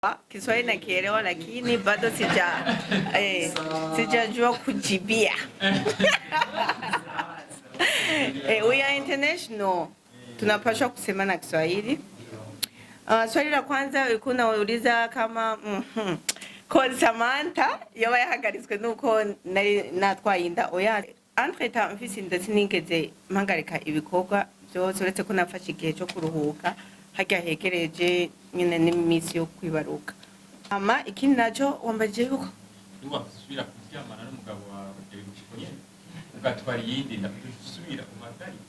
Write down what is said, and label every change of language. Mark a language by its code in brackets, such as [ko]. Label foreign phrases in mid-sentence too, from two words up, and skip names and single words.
[sw] Kiswahili nakielewa lakini bado sijajua kujibia. [en] We are international. [sw] Tunapaswa kusema na Kiswahili. [rn] Swali la kwanza ulikuwa unauliza kama kwa Samantha yaba yahagaritswe nuko natwaye inda oya [fr] entre temps [rn] mfise inda sinigeze mpagarika ibikorwa byose uretse ko nafashe igihe cyo kuruhuka hajya hegereje nyine n'iminsi yo kwibaruka. Ama ikindi naco wambaje yuko niwasubira kuryamana n'umugabo wawe gushiko nyene ugatwara yindi ndasubira kumatariki